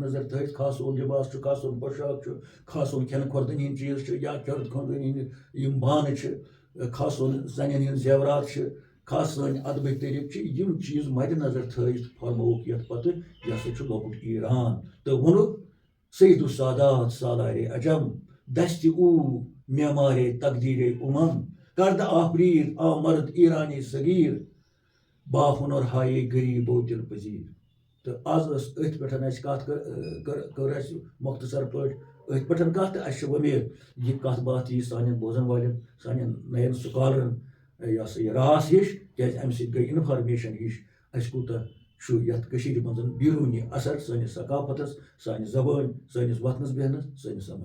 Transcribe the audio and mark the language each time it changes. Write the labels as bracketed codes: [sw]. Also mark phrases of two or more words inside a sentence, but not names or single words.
[ks] نظر تھٲوِتھ خاصون لِباس چھُ خاصون پۄشاک چھُ خاصون کھٮ۪نہٕ کھۄردٲنی ہٕنٛدۍ چیٖز چھِ یا کھٮ۪نہٕ کھۄردٲنی ہٕنٛدۍ یِم بانہٕ چھِ خاصون زنٮ۪ن ہٕنٛدۍ زیورات چھِ خاص سٲنۍ ادبٕکۍ طریٖقہٕ چھِ یِم چیٖز مدِ نظر تھٲوِتھ فرمووُکھ یتھ پتہٕ یہِ ہسا چھُ لۄکُٹ ایران تہٕ ووٚنُکھ [fa] سید السادات سالارے عجم دستِ او معمارے تقدیرے کردٕ آفریٖد آ مرد ایرانی صغیٖر با ہُنر ہایے غریٖبو دل پذیٖر [ks] تہٕ آز ٲس أتھۍ پٮ۪ٹھ اَسہِ کتھ کٔر اَسہِ مۄختصر پٲٹھۍ أتھۍ پٮ۪ٹھ کتھ تہٕ اَسہِ چھِ وۄمید یہِ کتھ باتھ یی سانٮ۪ن بوزن والٮ۪ن سانٮ۪ن نَین سکالرن یہِ ہسا یہِ راس ہِش کیازِ امہِ سۭتۍ گٔے انفارمیشن ہِش اَسہِ کوٗتاہ چھُ یتھ کٔشیٖرِ منٛز بیروٗنی اثر سٲنِس ثقافتس سانہِ زبٲنۍ سٲنِس وتھنس بیہنس سٲنِس سماجس